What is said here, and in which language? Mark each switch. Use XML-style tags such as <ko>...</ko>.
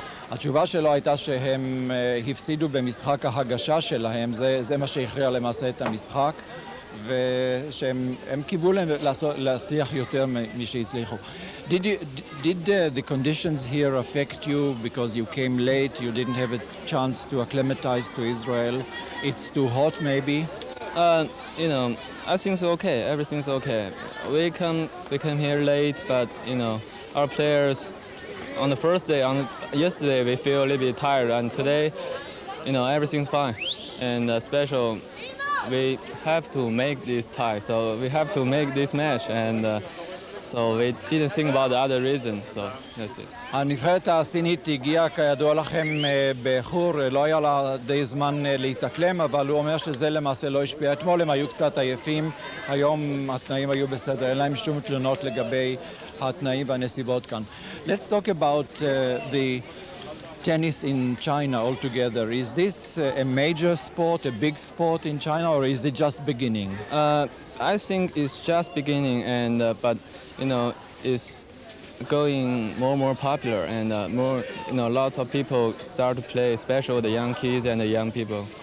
<he>התשובה שלו הייתה שהם הפסידו במשחק ההגשה שלהם, זה מה שהכריע למעשה את המשחק, ושהם קיוו להצליח יותר משהצליחו.</he> <en>Did the conditions here affect you because you came late, you didn't have a chance to acclimatize to Israel? It's too hot maybe? You know, I think it's okay. Everything's okay. We came here late, but you know, our players on the first day, yesterday we feel a little bit tired, and today, you know, everything's fine. And special, we have to make this tie, so we have to make this match, and so we didn't think about the other reason. So that's it.</en> <he>הנבחרת הסינית הגיעה כידוע לכם באיחור, לא היה לה די זמן להתאקלם, אבל הוא אומר שזה למעשה לא השפיע. אתמול הם היו קצת עייפים, היום התנאים היו בסדר, אין להם שום תלונות לגבי התנאים והנסיבות כאן.</he> <en>Let's talk about the tennis in China altogether. Is this a major sport, a big sport in China, or is it just beginning? I think it's just beginning, and but you know, it's going more and more popular, and more, you know, lots of people start to play, especially the young kids and the young people.</en>